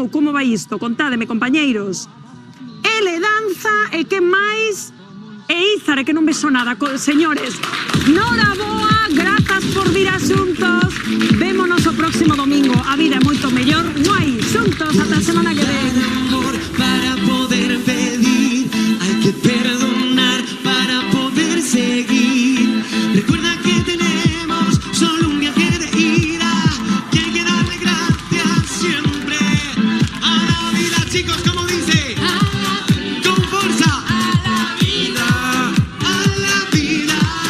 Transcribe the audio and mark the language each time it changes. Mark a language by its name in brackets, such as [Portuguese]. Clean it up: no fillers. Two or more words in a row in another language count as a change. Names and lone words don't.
[Galician] Ou como vai isto? Contádeme, compañeiros. Ele danza e que máis? E Ízar, que non vexo nada. Señores, noraboa, grazas por vir a xuntos. Vémonos o próximo domingo. A vida é moito mellor. Guai, xuntos, ata a semana que ven. [Spanish] Para poder pedir, hay que perdonar para poder seguir. Recuerda que tenemos solo un viaje de ida, que hay que darle gracias siempre a la vida, chicos, como dice, con fuerza, a la vida, a la vida.